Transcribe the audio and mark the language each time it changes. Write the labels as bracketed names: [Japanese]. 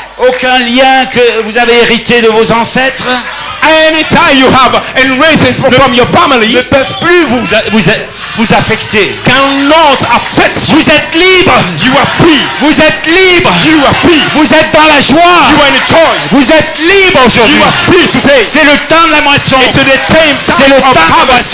[French] Aucun lien que vous avez hérité de vos ancêtres [English] Any child you have inherited from your family [French] ne peuvent plus vous affecter. [English] cannot affect you. [French] Vous êtes libre. [English] You are free. [French] Vous êtes libre. [English] You are free. [French] Vous êtes dans la joie. [English] You are in joy. [French] Vous êtes libre aujourd'hui. [English] You are free today. [French] C'est le temps de la moisson. [English] It's the time [French] C'est le temps [English] of [French] de la [English] harvest.